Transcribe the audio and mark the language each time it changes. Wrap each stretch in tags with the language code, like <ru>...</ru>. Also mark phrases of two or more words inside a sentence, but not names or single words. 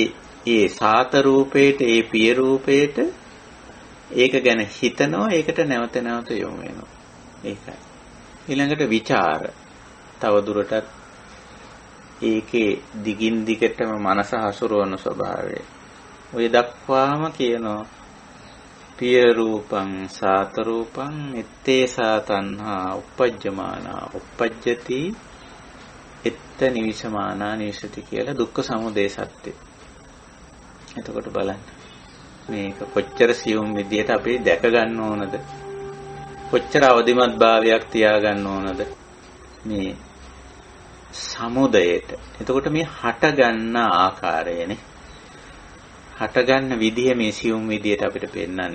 <si>ඒ සාත රූපේට ඒ පිය රූපේට ඒක ගැන හිතනවා, ඒකට නැවත නැවත යොමු වෙනවා. ඒකයි. ඊළඟට විචාර. තව දුරටත් ඒකේ දිගින් දිගටම මනස හසුරවන ස්වභාවය. ඔය දක්වාම කියනවා</si> <pi>පිය රූපං සාත රූපං ඉත්තේසා තණ්හා උපජ්ජමානා උපජ්ජති එත්ත නිවිසමානා නිවිසති</pi> <si>කියලා දුක්ඛ සමුදය සත්‍ය. එතකොට බලන්න මේක කොච්චර සියුම් විදියට අපි දැක ගන්න ඕනද? කොච්චර අවදිමත් භාවයක් තියා ගන්න ඕනද මේ සමුදයට? එතකොට මේ හට ගන්න ආකාරයනේ, හට ගන්න විදිය මේ සියුම් විදියට අපිට පෙන්වන්නේ.</si>